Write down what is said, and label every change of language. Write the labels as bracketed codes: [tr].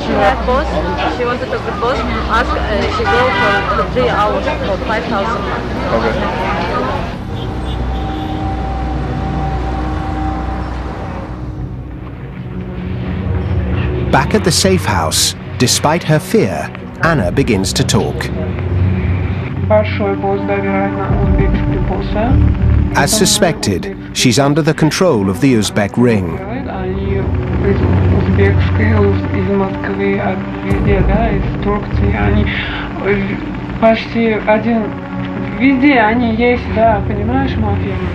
[en] She had boss. She wanted to be boss. Ask. She go for 3 hours for 5,000. Okay. Back at the safe house, despite her fear, Anna begins to talk. [ru] Большой босс, да, вероятно, узбекский босс. [en] As suspected, she's under the control of the Uzbek ring. [ru] Они из узбекской, из Москвы, везде, да, из Турции. Они почти один, везде они есть, да, понимаешь, мафия.